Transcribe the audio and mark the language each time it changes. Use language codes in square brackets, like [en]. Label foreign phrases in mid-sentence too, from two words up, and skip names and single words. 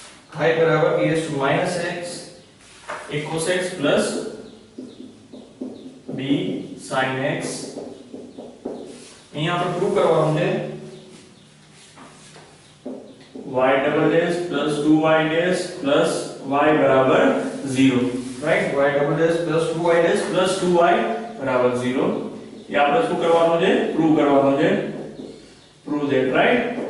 [en] y બરાબર e raised to minus x a cos x plus b sin x. [gu] અહીંયા આપણે પ્રૂવ કરવાનું છે [en] y double dash plus 2y dash plus y [gu] બરાબર 0, રાઈટ. [en] y double dash plus 2y dash plus 2y [gu] બરાબર 0 એ આપણે શું કરવાનું છે? પ્રૂવ કરવાનું છે. [en] prove that, right.